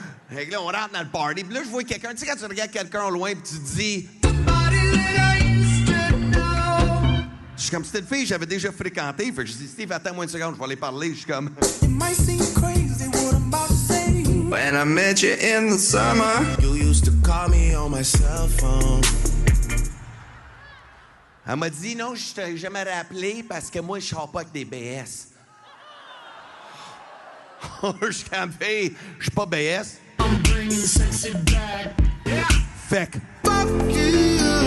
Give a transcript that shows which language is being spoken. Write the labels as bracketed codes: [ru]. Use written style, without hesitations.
[fr] Fait que là, on rentre dans le party, puis là, je vois quelqu'un. Tu sais, quand tu regardes quelqu'un au loin, puis tu te dis. Je suis comme, c'était une fille que j'avais déjà fréquentée. Fait que je dis, Steve, attends-moi une seconde, je vais aller parler. Je suis comme. [en] When I met you in the summer, you used to call me on my cell phone. [fr] Elle m'a dit, non, je t'ai jamais rappelé parce que moi, je sors pas avec des BS. Je suis comme, hey, je suis pas BS. [en] I'm bringing sexy back. Yeah. [fr] Fait que. [en] Fuck you.